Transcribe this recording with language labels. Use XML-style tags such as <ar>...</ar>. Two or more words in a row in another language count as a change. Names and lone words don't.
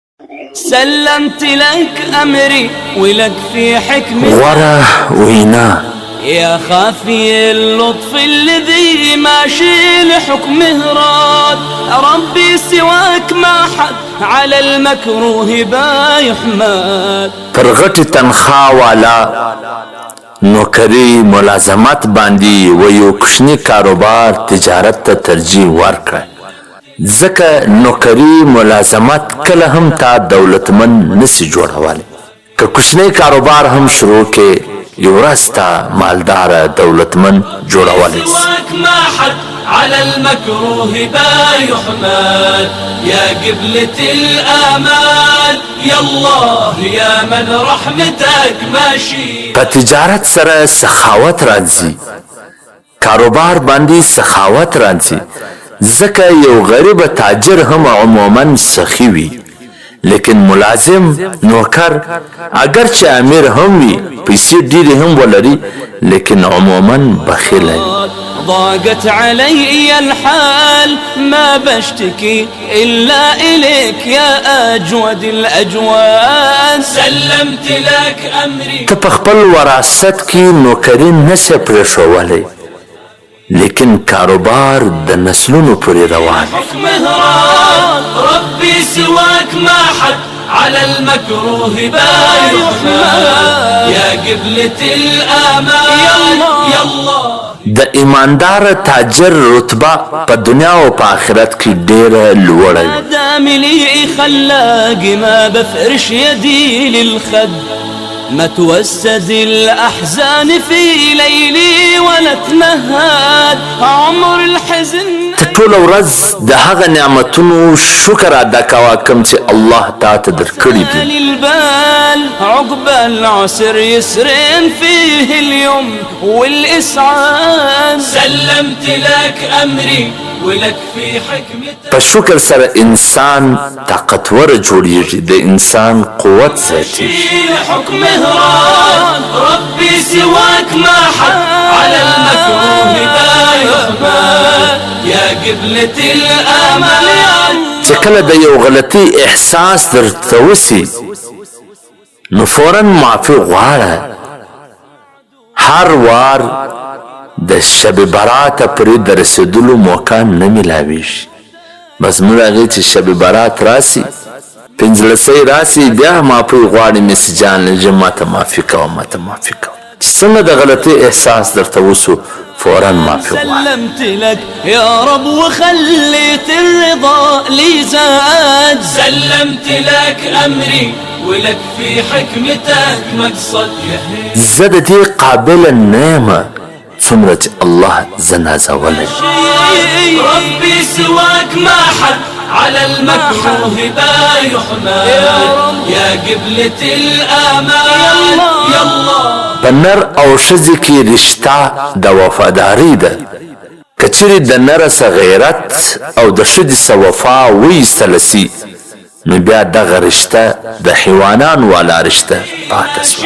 <ar>سلمت لك أمري ولك في حكمة</ar> <ps>غورا وینا</ps> <ar>يا خافي اللطف الذي ماشي لحكمه راد ربي سواك ما حد على المكروه با يحمد.</ar> <ps>پر غټ تنخوا والا نوکری ملازمت باندې و یو کوچنی کاروبار تجارت ته ترجیح ورکړه، ځکه نوکری ملازمت کله هم تا دولتمن نسی جوړولی. که کوچنی کاروبار هم شروع کې یو ورځ تا مالدار دولتمن جوړولی.</ps> <ar>سواك ما حد على المكروه با يحمد يا قبلة الآمال يا الله يا من رحمتك ماشي.</ar> <ps>په تجارت سره سخاوت راځي، کاروبار باندې سخاوت راځي، ځکه یو غریب تاجر هم عموما سخی وي، لیکن ملازم نوکر اگر چې امیر هم وي پیسې ډېرې هم ولري لیکن عموما بخیل وي.</ps> <ar>ضاقت علي الحال ما بشتكي إلا إليك يا أجود الأجواد. سلمت لك أمري</ar> <ps>ته په خپل وراثت کې نوکري نشې پرېښولی، لیکن کاروبار د نسلونو پورې روان.</ps> <ar>حكمه راد ربي سواك ما حد على المكروه با يحمد يا قبلة الآمال يا الله.</ar> <ps>د ایماندار تاجر رتبه په دنیا او په آخرت کې ډېره لوړه وي.</ps> <ar>دام لي خلاق ما بفرش يدي للخد ما توسد الأحزان في ليلي ولا تمهد عمر الحزن.</ar> <ps>ته ټوله ورځ د هغه نعمتونو شکر ادا کوه کوم چې الله تا ته درکړي دي.</ps> <ar>للبال عقب العسر يسرين فيه اليوم والإسعاد. سلمت لك أمري ولك في حكمتك.</ar> <ps>په شکر سره انسان طاقتور جوړیږي، د انسان قوت زیاتیږي.</ps> <ar>حكمه راد ربي سواك ما حد على المكروه با يحمد يا قبلة الآمال.</ar> <ps>چې کله د یو غلطي احساس درته وسي نو فوراً معافي غواړه. هر وار د شب برات پرې د رسېدلو موقع نه میلاویږي. بس موږ هغې چې شب برات راسي پنځلسۍ راسي بیا معافي غواړي مس جان چې ماته معافي کوه ماته معافي کوه. چې څنګه د غلطي احساس درته وسو فوراً معافي غواړه.</ps> <ar>سلمت لك يا رب وخليت الرضا لي زاد. سلمت لك أمري ولك في حكمتك مقصد يهي.</ar> <ps>زه د دې قابل نه یم څومره چې الله زه نازولی.</ps> <ar>ربي سواك ما حد على المكروه با يحمد يا قبلة الآمال يا الله.</ar> <ps>په نر او ښځې کې رشته د وفادارۍ ده. که چیرې د نره څه غیرت او د ښځې څه وفا وایستله سي نو بیا دغه رشته د حیوانانو والا رشته پاته سوه.</ps>